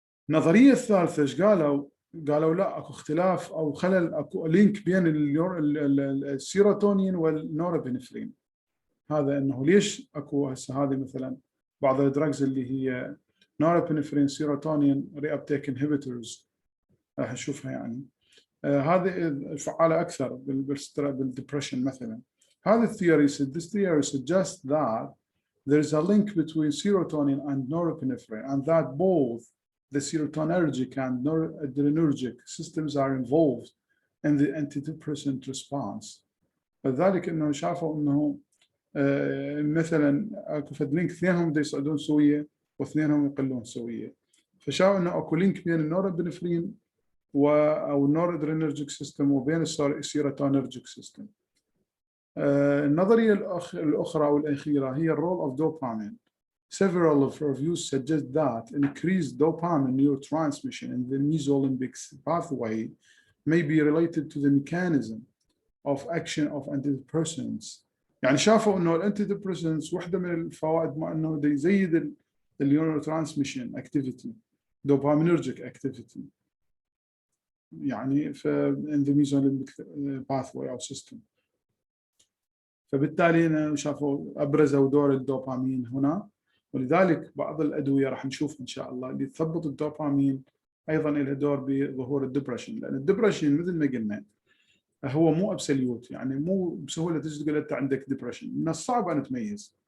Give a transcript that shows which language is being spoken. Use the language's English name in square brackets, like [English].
[Arabic] النظريه الثالثه ايش قالوا؟ قالوا لا اكو اختلاف او خلل، اكو لينك بين السيروتونين والنورابينفرين. هذا انه ليش اكو هسه هذه مثلا بعض الدراجز اللي هي نورابينفرين سيروتونين ري ابتيك انهبيتورز راح نشوفها يعني هذه فعالة أكثر بالدبريشن مثلا. هذا الثيوري [English] this theory suggests that there is a link between serotonin and norepinephrine, and that both the serotonergic and noradrenergic systems are involved in the antidepressant response. [Arabic] فذلك انه شافوا انه مثلا اكو فد لينك اثنينهم يصعدون سويه واثنينهم يقلون سويه، فشافوا انه اكو لينك بين النورابنفرين او النورادرينرجيك سيستم وبين السيروتونرجيك سيستم. النظريه الاخرى او الاخيره هي الرول [English] of dopamine. Several of reviews suggest that increased dopamine neurotransmission in the mesolimbic pathway may be related to the mechanism of action of antidepressants. [Arabic] يعني شافوا انه الانتيدبريسنتس واحده من الفوائد مع انه يزيد النيوروترانسميشن اكتيفيتي دوبامينرجيك اكتيفيتي يعني في [English] in the mesolimbic pathway [Arabic] او system. فبالتالي شافوا ابرزوا دور الدوبامين هنا، ولذلك بعض الادويه راح نشوف ان شاء الله اللي تثبط الدوبامين ايضا لها دور بظهور الدبرشن، لان الدبرشن مثل ما قلنا هو مو ابسوليوت، يعني مو بسهوله تجي تقول انت عندك ديبرشن، من الصعب ان تميز.